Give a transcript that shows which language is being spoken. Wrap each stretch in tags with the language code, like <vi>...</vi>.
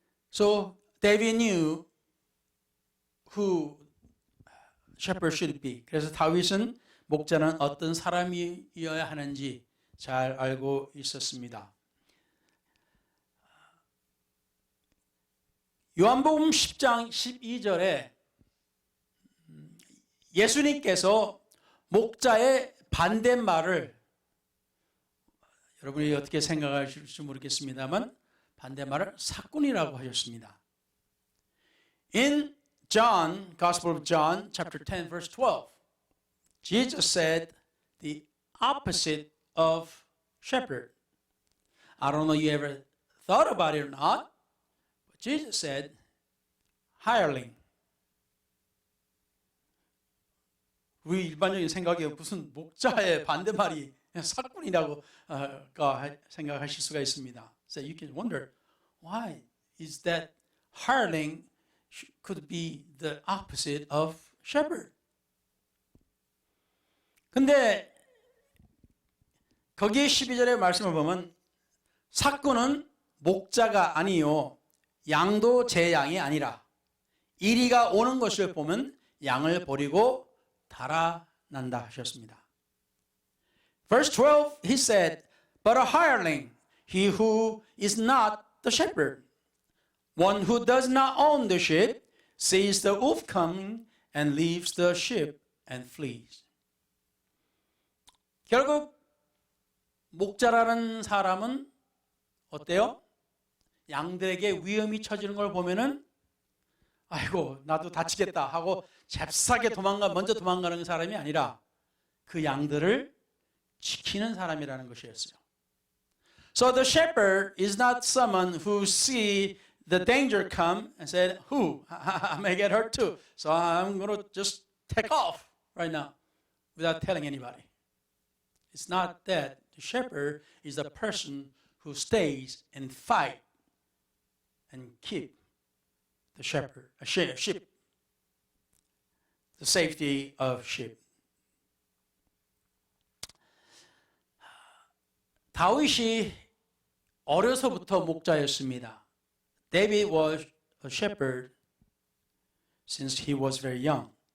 <en>So David knew who shepherd should be.</en> <ko>그래서 다윗은 목자는 어떤 사람이어야 하는지 잘 알고 있었습니다. 요한복음 10장 12절에 예수님께서 목자의 반대말을 여러분이 어떻게 생각하실지 모르겠습니다만 반대말을 사꾼이라고 하셨습니다.</ko> <en>In John, Gospel of John, chapter 10, verse 12, Jesus said the opposite of shepherd. I don't know if you ever thought about it or not, but Jesus said hireling.</en> <ko>우리 일반적인 생각에 무슨 목자의 반대말이 사꾼이라고 생각하실 수가 있습니다.</ko> <en>So you can wonder why is that hireling could be the opposite of shepherd.</en> <ko>근데 거기에 12절의 말씀을 보면 사꾼은 목자가 아니요 양도 제 양이 아니라 이리가 오는 것을 보면 양을 버리고 달아난다 하셨습니다.</ko> <en>Verse 12 he said, but a hireling, he who is not the shepherd, one who does not own the sheep, sees the wolf coming and leaves the sheep and flees.</en> <ko>결국 목자라는 사람은 어때요? 양들에게 위험이 처지는 걸 보면은 아이고 나도 다치겠다 하고 잽싸게 먼저 도망가는 사람이 아니라 그 양들을 지키는 사람이라는 것이었어요.</ko> <en>So the shepherd is not someone who see the danger come and said, I may get hurt too. So I'm going to just take off right now without telling anybody. It's not that. The shepherd is the person who stays and fight and keep the sheep, the safety of sheep.</en> <ko>다윗이 어려서부터 목자였습니다.</ko> <en>David was a shepherd since he was very young.</en>